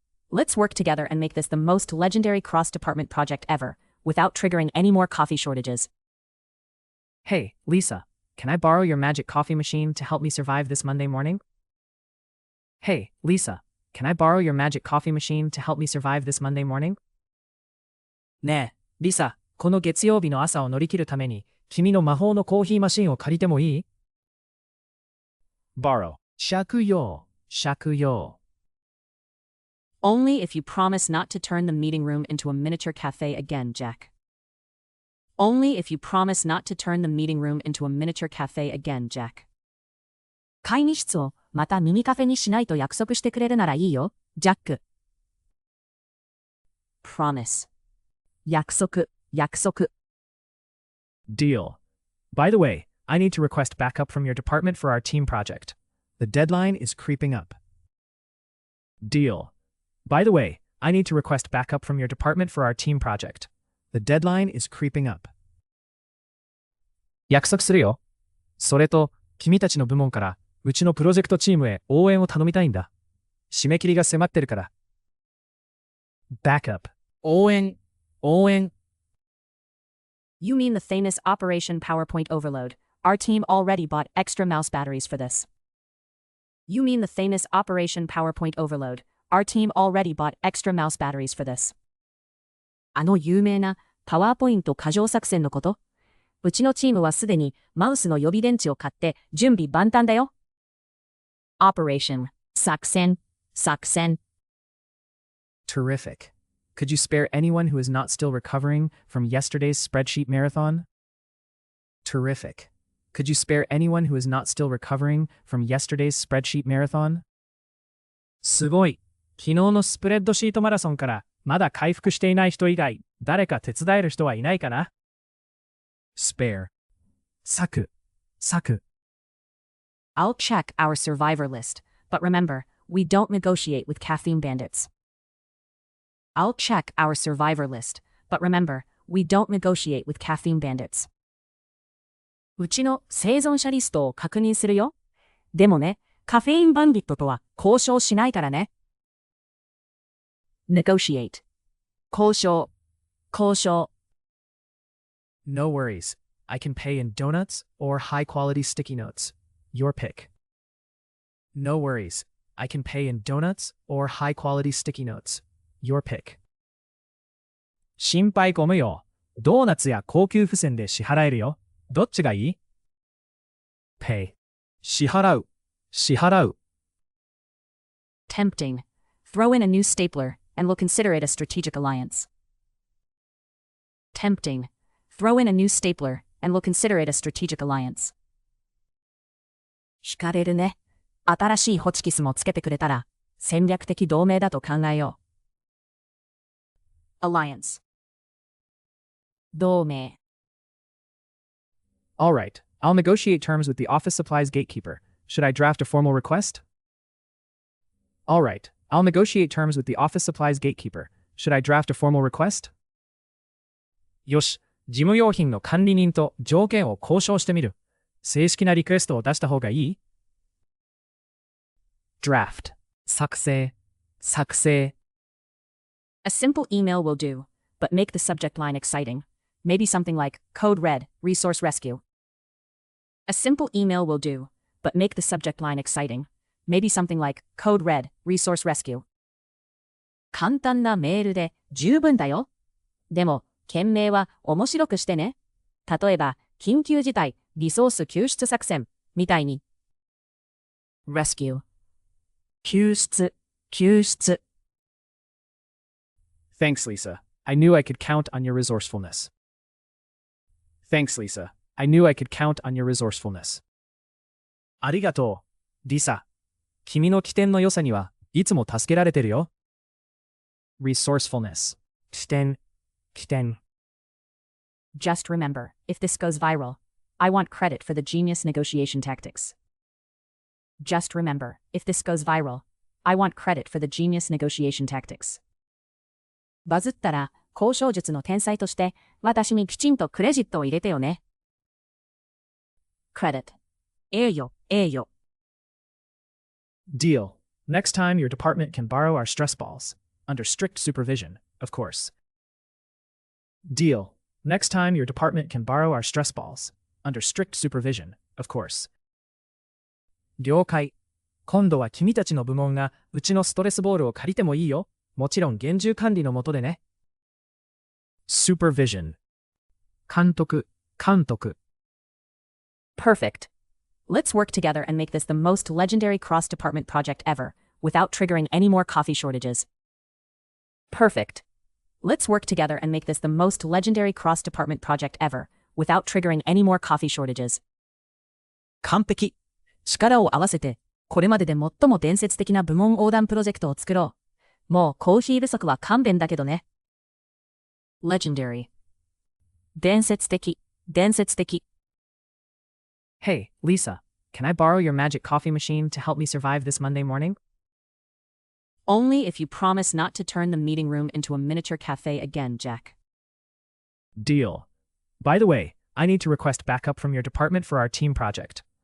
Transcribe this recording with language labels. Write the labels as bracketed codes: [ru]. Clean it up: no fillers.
[en] Let's work together and make this the most legendary cross-department project ever, without triggering any more coffee shortages. Hey, Lisa, can I borrow your magic coffee machine to help me survive this Monday morning? Hey, Lisa, can I borrow your magic coffee machine to help me survive this Monday morning? [ja] ねえ、リサ、この月曜日の朝を乗り切るために、君の魔法のコーヒーマシンを借りてもいい? Borrow. 借用。借用。 [en] Only if you promise not to turn the meeting room into a miniature cafe again, Jack. Only if you promise not to turn the meeting room into a miniature cafe again, Jack. [ja] 会議室をまたミニカフェにしないと約束してくれるならいいよ、ジャック。 Promise. 約束、約束。 [en] Deal. By the way, I need to request backup from your department for our team project. The deadline is creeping up. Deal. By the way, I need to request backup from your department for our team project. The deadline is creeping up. [ja] 約束するよ。それと、君たちの部門から、うちのプロジェクトチームへ応援を頼みたいんだ。締め切りが迫ってるから。 Backup. 応援。応援。 [en] You mean the famous Operation PowerPoint Overload. Our team already bought extra mouse batteries for this. You mean the famous Operation PowerPoint Overload. Our team already bought extra mouse batteries for this. [ja] あの有名なパワーポイント過剰作戦のこと?うちのチームはすでにマウスの予備電池を買って準備万端だよ。 Operation. 作戦。作戦。 [en] Terrific. Could you spare anyone who is not still recovering from yesterday's spreadsheet marathon? Terrific. Could you spare anyone who is not still recovering from yesterday's spreadsheet marathon? [ja] すごい。昨日のスプレッドシートマラソンからまだ回復していない人以外、誰か手伝える人はいないかな? Spare. 割く。割く。 [en] I'll check our survivor list, but remember, we don't negotiate with caffeine bandits. I'll check our survivor list, but remember, we don't negotiate with caffeine bandits. [ja] うちの生存者リストを確認するよ。でもね、カフェインバンディットとは交渉しないからね。 Negotiate. 交渉。交渉。 [en] No worries. I can pay in donuts or high-quality sticky notes. Your pick. No worries. I can pay in donuts or high-quality sticky notes. Your pick. [ja] 心配ご無用。ドーナツや高級付箋で支払えるよ。どっちがいい?Pay. 支払う。支払う。 [en] Tempting. Throw in a new stapler, and we'll consider it a strategic alliance. Tempting. Throw in a new stapler, and will consider it a strategic alliance. [ja] 惹かれるね。新しいホチキスもつけてくれたら、戦略的同盟だと考えよう。 alliance 同盟 [en] All right, I'll negotiate terms with the office supplies gatekeeper. Should I draft a formal request? All right, I'll negotiate terms with the office supplies gatekeeper. Should I draft a formal request? [ja] よし、事務用品の管理人と条件を交渉してみる。正式なリクエストを出した方がいい？ Draft 作成 [en] A simple email will do, but make the subject line exciting. Maybe something like Code Red, Resource Rescue. A simple email will do, but make the subject line exciting. Maybe something like Code Red, Resource Rescue. [ja] 簡単なメールで十分だよ。でも、件名は面白くしてね。例えば、緊急事態、リソース救出作戦みたいに。 Rescue 救出 [en] Thanks, Lisa. I knew I could count on your resourcefulness. Thanks, Lisa. I knew I could count on your resourcefulness. [ja] ありがとう、リサ。君の起点の良さにはいつも助けられてるよ。 Resourcefulness 起点 [en] Just remember, if this goes viral, I want credit for the genius negotiation tactics. Just remember, if this goes viral, I want credit for the genius negotiation tactics. [ja] バズったら、交渉術の天才として、私にきちんとクレジットを入れてよね。 Credit 栄誉 [en] Deal. Next time your department can borrow our stress balls. Under strict supervision, of course. Deal. Next time your department can borrow our stress balls. Under strict supervision, of course. [ja] 了解。今度は君たちの部門がうちのストレスボールを借りてもいいよ。もちろん厳重管理の下でね。 Supervision 監督 [en] Perfect. Let's work together and make this the most legendary cross-department project ever, without triggering any more coffee shortages. Perfect. Let's work together and make this the most legendary cross-department project ever, without triggering any more coffee shortages. [ja] 完璧。力を合わせて、これまでで最も伝説的な部門横断プロジェクトを作ろう。もうコーヒー不足は勘弁だけどね。Legendary 伝説的 [en] Hey, Lisa, can I borrow your magic coffee machine to help me survive this Monday morning? Only if you promise not to turn the meeting room into a miniature cafe again, Jack. Deal. By the way, I need to request backup from your department for our team project.